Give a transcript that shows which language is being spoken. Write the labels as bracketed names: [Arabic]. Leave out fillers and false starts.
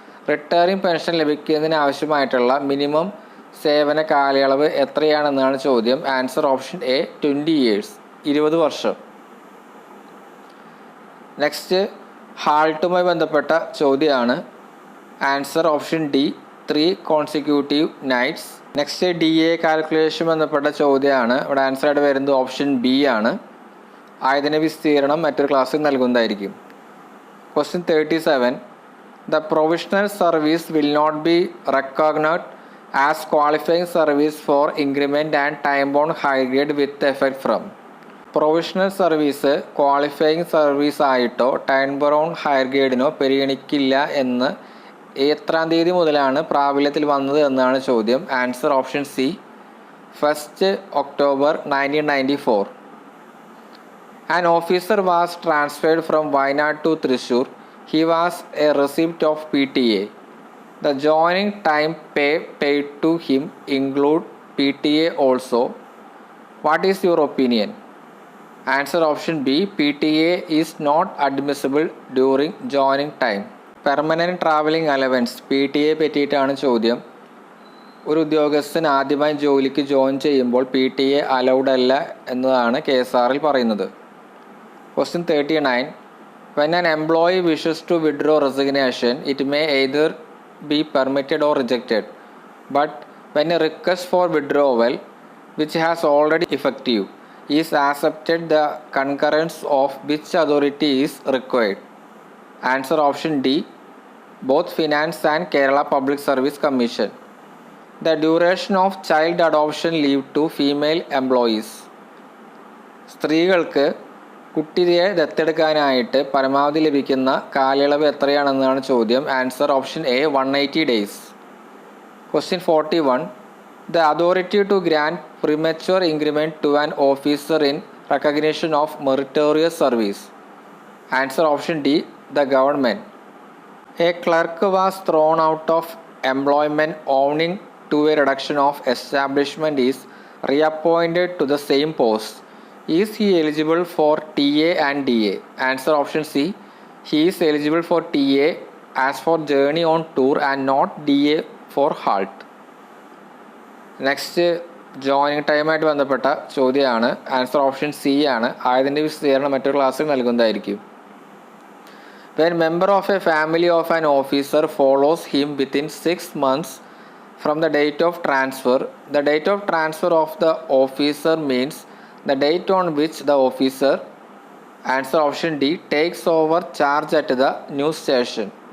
[Malayalam] Retiring pension ലഭിക്കുന്നതിന് ആവശ്യമായിട്ടുള്ള minimum സേവന കാലയളവ് എത്രയാണെന്നാണ് ചോദ്യം. [English] answer option A, 20 years, [Malayalam] 20 വർഷം. നെക്സ്റ്റ് ഹാൾട്ടുമായി ബന്ധപ്പെട്ട ചോദ്യമാണ്. Answer option D, [English] 3 consecutive nights. [Malayalam] Next DA calculation ബന്ധപ്പെട്ട ചോദ്യമാണ്. ഇവിടെ ആൻസർ ആയിട്ട് വരുന്നത് ഓപ്ഷൻ ബി ആണ്. ആയതിൻ്റെ വിസ്തീർണം മറ്റൊരു ക്ലാസ്സിൽ നൽകുന്നതായിരിക്കും. [English] Question 37. The provisional service will not be recognized as qualifying service for increment and time-bound high grade with effect from. [Malayalam] Provisional service qualifying service ആയിട്ടോ ടൈം ബൗണ്ട് ഹയർ ഗ്രേഡിനോ പരിഗണിക്കില്ല എന്ന് എത്രാം തീയതി മുതലാണ് പ്രാബല്യത്തിൽ വന്നത് എന്നാണ് ചോദ്യം. [English] Answer option C, 1st October 1994. An officer was transferred from Wayanad to Thrissur. He was a recipient of PTA. The joining time paid to him include PTA also. What is your opinion? Answer option B, PTA is not admissible during joining time. [Malayalam] Permanent travelling allowance PTA പറ്റിയിട്ടാണ് ചോദ്യം. ഒരു ഉദ്യോഗസ്ഥൻ ആദ്യമായി ജോലിക്ക് join ചെയ്യുമ്പോൾ PTA allowed അല്ല എന്നതാണ് KSRൽ പറയുന്നത്. Question 39. [English] When an employee wishes to withdraw resignation, it may either be permitted or rejected. But when a request for withdrawal, which has already effective, is accepted, the concurrence of which authority is required? Answer option D, both Finance and Kerala Public Service Commission. The duration of child adoption leave to female employees. [Malayalam] സ്ത്രീകൾക്ക് കുട്ടിയെ ദത്തെടുക്കാനായിട്ട് പരമാവധി ലഭിക്കുന്ന കാലയളവ് എത്രയാണെന്നാണ് ചോദ്യം. [English] Answer option A 180 days. Question 41. The authority to grant premature increment to an officer in recognition of meritorious service. Answer option D, the government. A clerk was thrown out of employment owing to a reduction of establishment is reappointed to the same post. Is he eligible for TA and DA? Answer option C. He is eligible for TA as for journey on tour and not DA for halt. [Malayalam] Next joining ടൈമായിട്ട് ബന്ധപ്പെട്ട ചോദ്യമാണ്. Answer option C ആണ്. ആയതിൻ്റെ വിശദീകരണം മറ്റൊരു ക്ലാസ്സിൽ നൽകുന്നതായിരിക്കും. [English] When member of a family of an officer follows him within 6 months from the date of transfer, the date of transfer of the officer means the date on which the officer, answer option D, takes over charge at the new station.